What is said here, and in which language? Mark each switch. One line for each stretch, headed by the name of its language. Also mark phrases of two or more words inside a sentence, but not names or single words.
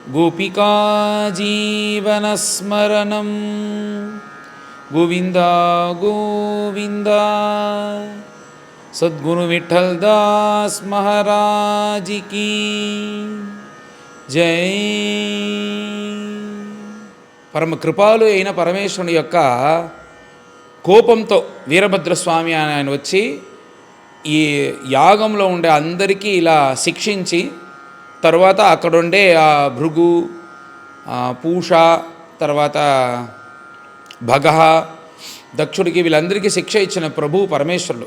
Sanskrit: गोपिका जीवनस्मरणं गोविंद गोविंद।
Hindi: सद्गुरु विठल दास महाराज की जय।
Telugu: పరమ కృపాలు అయిన పరమేశ్వరుని యొక్క కోపంతో వీరభద్రస్వామి ఆయన వచ్చి ఈ యాగంలో ఉండే అందరికీ ఇలా శిక్షించి తర్వాత అక్కడుండే ఆ భృగు, పూష, తర్వాత భగహ, దక్షుడికి వీళ్ళందరికీ శిక్ష ఇచ్చిన ప్రభు పరమేశ్వరుడు.